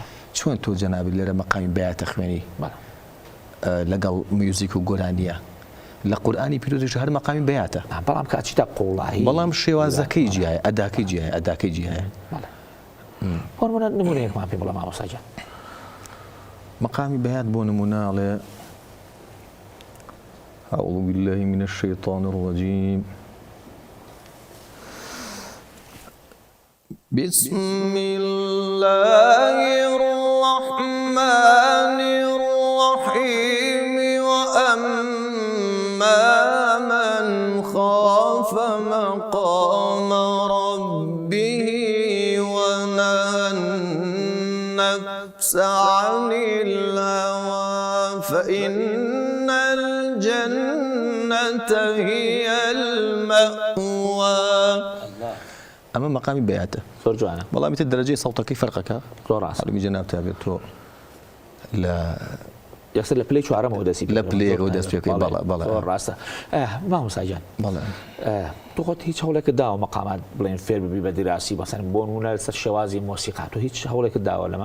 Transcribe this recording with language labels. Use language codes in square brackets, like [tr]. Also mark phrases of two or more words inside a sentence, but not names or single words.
[ckb] چۆن تۆ جەنابی لێرە مەقامی بەیاتە خوێنی لەگەڵ میوزیک و گۆرانیە لە قورئانی پیرۆزیش هەر مەقامی بەیاتە بەڵام کاچیتە قوڵایی بەڵام شێوازەکەی جیایە ئەداکەی جیایە ئەداکەی جیایە فۆرمونە نمونەیەکمان پێ بڵێ مامۆستا گیان مەقامی بەیات بۆ نموناڵێ [ar] أعوذ بالله من الشيطان الرجيم بسم الله الرحمن الرحيم وأما من خاف مقام ربه ونهى النفس عن الهوى فإن الجنة هي المأوى [ckb] ئەمە مەقامی بەیاتە زۆر جوانە بەڵام تر دەرەجەی سەوتەکەی فەرقەکە زۆر ڕاستە حاڵمی جەناب تابێت تۆ لە یەکسەر لە پلەی چوارەمەوە دەستی لە پلەیەکەوە دەست پێ بکەیت بەڵێ زۆر ڕاستە مامۆستا گیان بەڵێ تۆ خۆت هیچ هەوڵێکت داوە مەقامات بڵێن فێر ببی بە دیراسی بەسەر بۆ نمونە لەسەر شێوازی مۆسیقا تۆ هیچ هەوڵێکت داوە لەمە